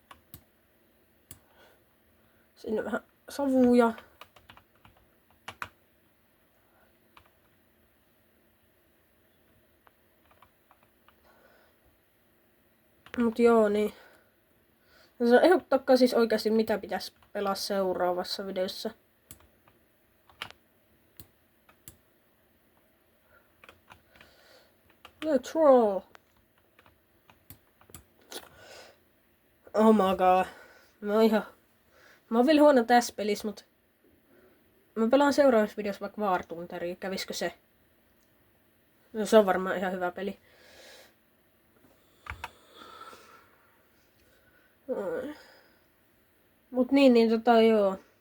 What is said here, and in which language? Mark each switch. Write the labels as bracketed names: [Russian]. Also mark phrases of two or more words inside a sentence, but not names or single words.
[Finnish] Sinne vähän savuja. Mut joo, niin. Ehdottakaa siis oikeasti mitä pitäisi pelaa seuraavassa videossa. [English] Let's roll! Oh my god. [Finnish] Mä oon vielä huono tässä pelissä, mut... Mä pelaan seuraavassa videossa vaikka War Thunderia. Käviskö se? No, se on varmaan ihan hyvä peli. Mut joo.